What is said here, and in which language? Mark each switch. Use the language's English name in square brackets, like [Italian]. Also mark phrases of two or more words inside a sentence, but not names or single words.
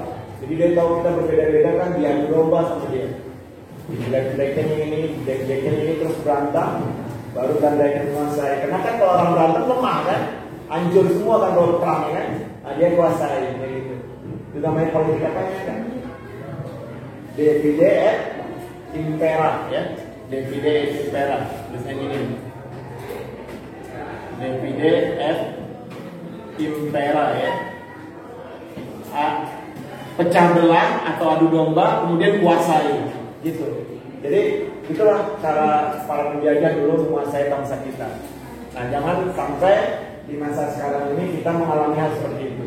[Indonesian] Jadi dia tahu kita berbeda-beda kan, dia adu domba sama dia. Jelek-jeleknya ini terus berantem, baru Belanda menguasai. Karena kan kalau orang berantem lemah kan, hancur semua kan kalau perang kan. Nah, dia kuasai begitu. Itu namanya politik apa ya kan? [Latin] Divide et impera ya. Divide et impera. [Indonesian] Tulisannya ini. [Latin] Divide et impera ya. [Indonesian] Pecah belah atau adu domba, kemudian kuasai, gitu. Jadi itulah cara para penjajah dulu menguasai bangsa kita. Nah, jangan sampai di masa sekarang ini kita mengalami hal seperti itu.